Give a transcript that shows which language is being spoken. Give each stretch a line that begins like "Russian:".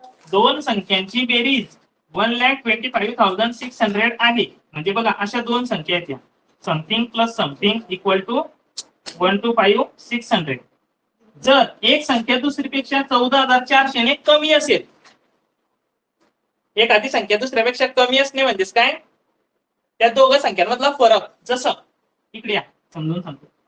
Marathi: दोन संख्यांची बेरीज 1,25,600 आहे. म्हणजे बघा अशा दोन संख्या आहेत.
English: Something plus something equal to 125,600.
Marathi: जर एक संख्या दुसरीपेक्षा 14,400 ने कमी असेल, एखादी संख्या दुसऱ्यापेक्षा कमी असणे म्हणजेच काय? त्या दोघं संख्यांमधला फरक. जसं इकडे या समजून सांगतो.